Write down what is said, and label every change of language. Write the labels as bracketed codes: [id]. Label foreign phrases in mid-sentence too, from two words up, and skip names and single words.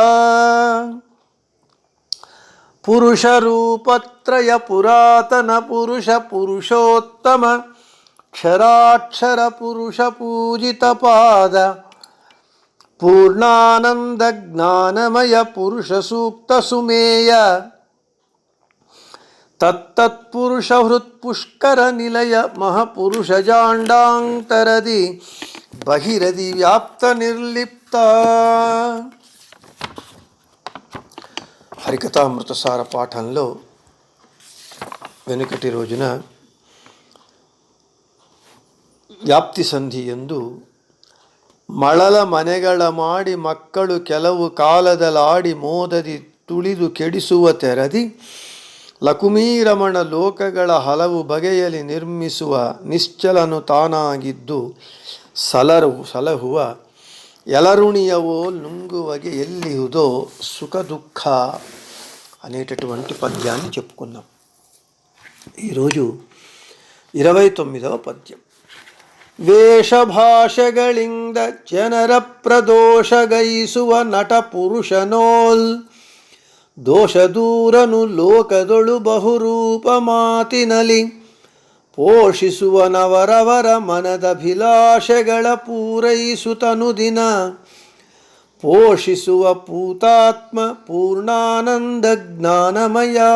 [kn] ಪುರುಷ ರೂಪತ್ರಯ ಪುರಾತನ ಪುರುಷ ಪುರುಷೋತ್ತಮ ಕ್ಷರಾಕ್ಷರ ಪುರುಷ ಪೂಜಿತ ಪಾದ ಪೂರ್ಣಾನಂದ ಜ್ಞಾನಮಯ ಪುರುಷ ಸೂಕ್ತ ಸುಮೇಯ ತತ್ತತ್ಪುರುಷ ಹೃತ್ಪುಷ್ಕರ ನಿಲಯ ಮಹಾಪುರುಷ ಜಾಂಡಾಂತರದಿ ಬಹಿರದಿ ವ್ಯಾಪ್ತ ನಿರ್ಲಿಪ್ತ. [te] హరికథామృతసార పాఠంలో వెనుకటి రోజున [kn] ವ್ಯಾಪ್ತಿ ಸಂಧಿಯೆಂದು ಮಳಲ ಮನೆಗಳ ಮಾಡಿ ಮಕ್ಕಳು ಕೆಲವು ಕಾಲದಲಾಡಿ ಮೋದದಿ ತುಳಿದು ಕೆಡಿಸುವ ತೆರದಿ ಲಕುಮೀರಮಣ ಲೋಕಗಳ ಹಲವು ಬಗೆಯಲ್ಲಿ ನಿರ್ಮಿಸುವ ನಿಶ್ಚಲನು ತಾನಾಗಿದ್ದು ಸಲಹುವ ಎಲರುಣಿಯವೋ ಲುಂಗುವಗಿ ಎಲ್ಲಿಹುದೋ ಸುಖ ದುಃಖ [te] అనేటటువంటి పద్యాన్ని చెప్పుకున్నాం. ఈరోజు 29వ పద్యం. [kn] ವೇಷಭಾಷೆಗಳಿಂದ ಜನರ ಪ್ರದೋಷಗೈಸುವ ನಟ ಪುರುಷನೋಲ್ ದೋಷ ದೂರನು ಲೋಕದೊಳು ಬಹುರೂಪ ಮಾತಿನಲಿ ಪೋಷಿಸುವನವರವರ ಮನದಭಿಲಾಷೆಗಳ ಪೂರೈಸುತನು ದಿನ ಪೋಷಿಸುವ ಪೂತಾತ್ಮ ಪೂರ್ಣಾನಂದ ಜ್ಞಾನಮಯ.